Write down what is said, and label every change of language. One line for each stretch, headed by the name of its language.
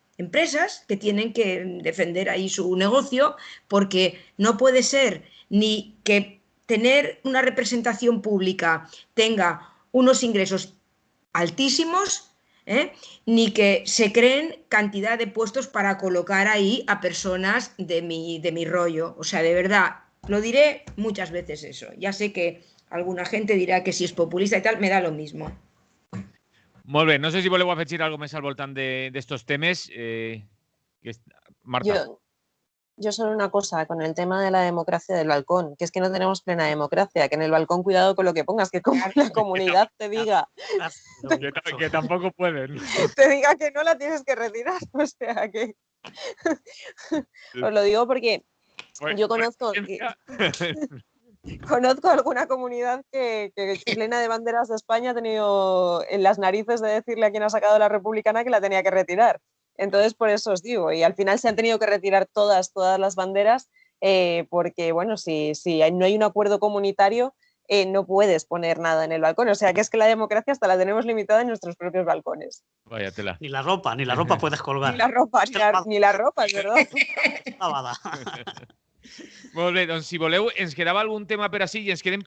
Spanish: empresas que tienen que defender ahí su negocio, porque no puede ser ni que tener una representación pública tenga unos ingresos altísimos, ni que se creen cantidad de puestos para colocar ahí a personas de mi rollo. O sea, de verdad, lo diré muchas veces eso. Ya sé que alguna gente
Catalan: dirà que si és populista i tal,
Spanish: me da lo mismo.
Catalan: Molt bé, no sé si voleu afegir algo més al voltant d'estos temes. Marta.
Spanish: Yo solo una cosa, con el tema de la democracia del balcón, que es que no tenemos plena democracia, que en el balcón cuidado con lo que pongas, que como la comunidad te diga que tampoco pueden. te diga que no la tienes que retirar, o sea que os lo digo porque yo conozco conozco alguna comunidad que plena de banderas de España ha tenido en las narices de decirle a quien ha sacado la republicana que la tenía que retirar. Entonces, por eso os digo, y al final se han tenido que retirar todas las banderas, porque, bueno, si no hay un acuerdo comunitario, no puedes poner nada en el balcón. O sea, que es que la democracia hasta la tenemos limitada en nuestros propios balcones. Vaya tela. Ni la ropa puedes colgar. Ni la ropa, es verdad.
Catalan: Molt bé, doncs si voleu, ens quedava algun tema per així i ens quedem...